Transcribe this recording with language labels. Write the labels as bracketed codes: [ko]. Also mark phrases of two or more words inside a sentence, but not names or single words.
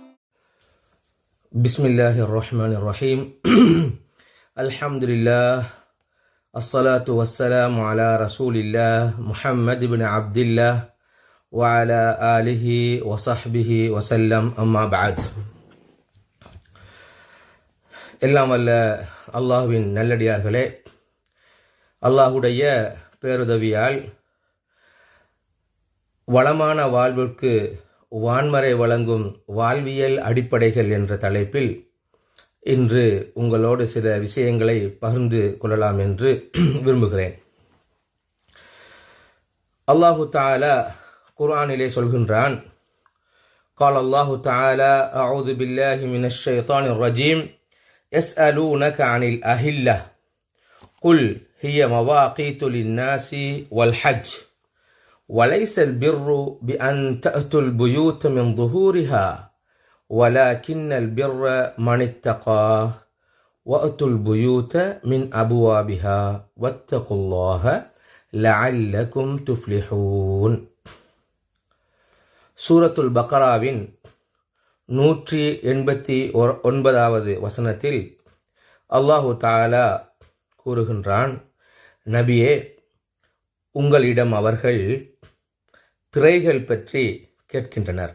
[ar] بسم الله الرحمن الرحيم. الحمد لله الصلاة والسلام على رسول الله محمد بن عبد الله وعلى آله وصحبه وسلم أما بعد. [ta] எல்லாம் வல்ல அல்லாஹ்வின் நல்லடியார்களே, அல்லாஹுடைய பேருதவியால் வளமான வாழ்விற்கு வான்மறை வழங்கும் வாழ்வியல் அடிப்படைகள் என்ற தலைப்பில் இன்று உங்களோடு சில விஷயங்களை பகிர்ந்து கொள்ளலாம் என்று விரும்புகிறேன். [ar] الله تعالى [ta] குர்ஆனிலே சொல்கின்றான், [ar] قال الله تعالى أعوذ بالله من الشيطان الرجيم يسألونك عن الأهلة قل هي مواقيت للناس والحج وليس البر بأن تأتوا البيوت من ظهورها ولكن البر من اتقى وأتوا البيوت من أبوابها واتقوا الله لعلكم تفلحون. [ta] சூரத்துல் பக்ராவின் 189வது வசனத்தில் [ar] الله تعالى [ta] கூறுகின்றான், நபியே, உங்களிடம் அவர்கள் பிறைகள் பற்றி கேட்கின்றனர்.